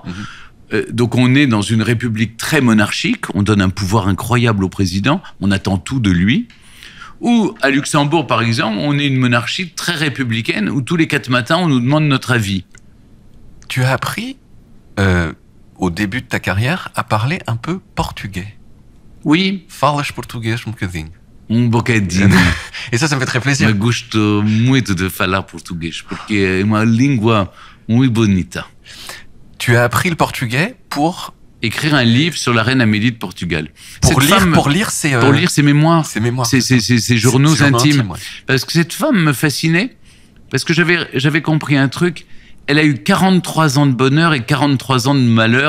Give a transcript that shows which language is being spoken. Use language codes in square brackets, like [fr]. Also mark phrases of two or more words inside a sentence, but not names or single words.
[fr] Donc on est dans une république très monarchique, on donne un pouvoir incroyable au président, on attend tout de lui. Ou à Luxembourg, par exemple, on est une monarchie très républicaine, où tous les 4 matins, on nous demande notre avis. Tu as appris, au début de ta carrière, à parler un peu portugais. Oui. [pt] Falas português bocadinho. Bocadinho. [fr] Et ça me fait très plaisir. [pt] Me gosto muito de falar português, porque é uma língua muito bonita. [fr] Tu as appris le portugais pour écrire un livre sur la reine Amélie de Portugal. Pour lire ses mémoires. Ses journaux intimes. Parce que cette femme me fascinait, parce que j'avais compris un truc. Elle a eu 43 ans de bonheur et 43 ans de malheur.